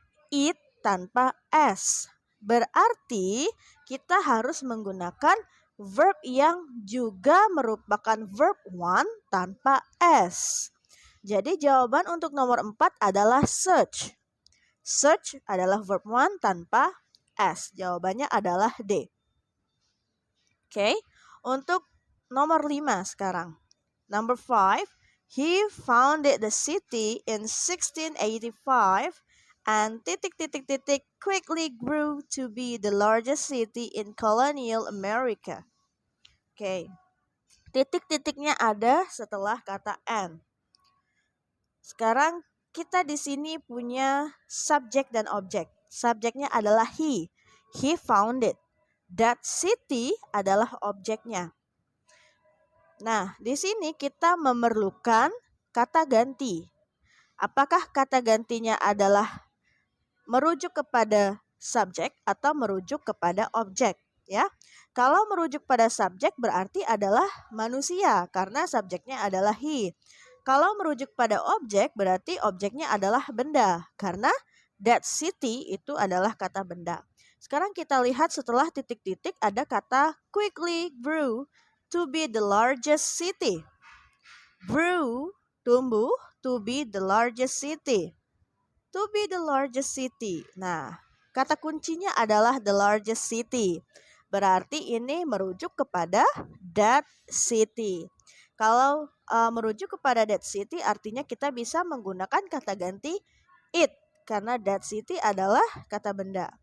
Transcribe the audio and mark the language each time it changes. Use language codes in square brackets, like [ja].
[id] Eat tanpa s. Berarti kita harus menggunakan verb yang juga merupakan verb one tanpa s. Jadi jawaban untuk nomor 4 adalah search. Search adalah verb one tanpa s. Jawabannya adalah D. Oke, untuk nomor 5 sekarang. [en] Number 5, he founded the city in 1685 and quickly grew to be the largest city in colonial America. [id] Oke, titik-titiknya ada setelah kata and. Sekarang kita di sini punya subjek dan objek. Subjeknya adalah [en] he. He founded. That city [id] adalah objeknya. Nah, di sini kita memerlukan kata ganti. Apakah kata gantinya adalah merujuk kepada subjek atau merujuk kepada objek, ya? Kalau merujuk pada subjek berarti adalah manusia karena subjeknya adalah he. Kalau merujuk pada objek berarti objeknya adalah benda karena that city itu adalah kata benda. Sekarang kita lihat setelah titik-titik ada kata [en] quickly grew to be the largest city. Grew, [id] tumbuh, [en] to be the largest city. To be the largest city. [id] Nah, kata kuncinya adalah [en] the largest city. [id] Berarti ini merujuk kepada that city. Kalau merujuk kepada that city artinya kita bisa menggunakan kata ganti it karena that city adalah kata benda.